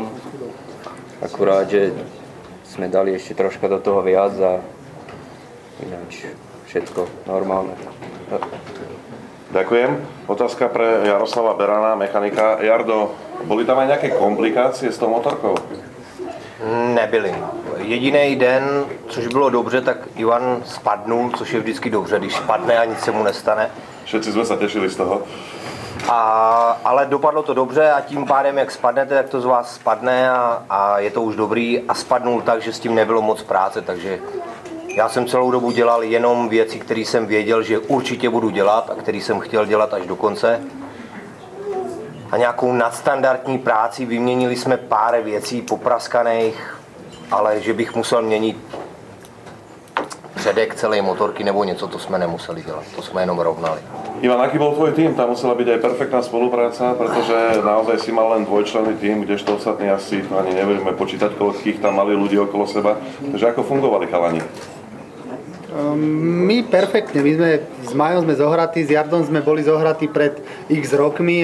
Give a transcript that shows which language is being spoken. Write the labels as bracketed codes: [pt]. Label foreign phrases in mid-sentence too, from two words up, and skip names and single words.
[sk] Akurát, že sme dali ešte troška do toho viac a ináč všetko normálne. Ďakujem. Otázka pre Jaroslava Berana, mechanika. Jardo, boli tam aj nejaké komplikácie s tou motorkou? [cs] Nebyly. Jediný den, což bylo dobře, tak Ivan spadnul, což je vždycky dobře, když spadne a nic se mu nestane. [sk] Všetci sme sa tešili z toho. [cs] Ale dopadlo to dobře a tím pádem, jak spadnete, tak to z vás spadne a je to už dobrý a spadnul tak, že s tím nebylo moc práce, takže já jsem celou dobu dělal jenom věci, které jsem věděl, že určitě budu dělat a které jsem chtěl dělat až do konce. A nějakou nadstandardní práci, vyměnili jsme pár věcí popraskaných, ale že bych musel měnit předek celé motorky nebo něco, to jsme nemuseli dělat, to jsme jenom rovnali. [sk] Ivan, aký bol tvoj tým? Tam musela byť aj perfektná spolupráca, pretože naozaj si mal len dvojčlenný tým, kdežto ostatní asi ani nebudeme počítať, koľkých tam mali ľudí okolo seba. Takže ako fungovali chalani? My perfektne, my sme s Majom sme zohratí, s Jardom sme boli zohratí pred x rokmi